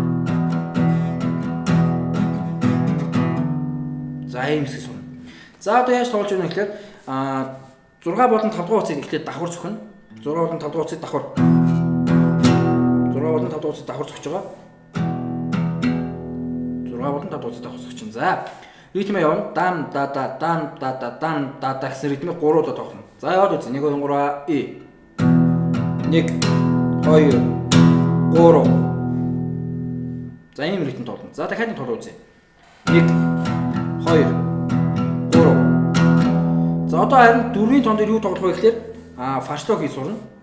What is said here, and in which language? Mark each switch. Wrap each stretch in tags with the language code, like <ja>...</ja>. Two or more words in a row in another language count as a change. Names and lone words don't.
<mn>За ийм хэсэг сурна. За одоо яаж тоглож байна гэхээр 6 болон 5 дахь утсыг эхлээд давхар зөхнө. 6 болон 5 дахь утсыг давхар. 6 болон 5 дахь утсыг давхар зөхж байгаа. 6 болон 5 дахь утсыг давхар зөхч чинь. За ритмээ явна. Дам да да дам да да дам да да гэсэн ритмээр 3 удаа тоглоно. За яваад үзье. 1 2 3 и. 1 2 3. За ийм ритм тоглоно. За дахиад нь тоглоо үзье. 1 2 3. За одоо харин 4-ийн тон дээр юу тоглох вэ гэхээр фаршлог хийж сурна.</mn>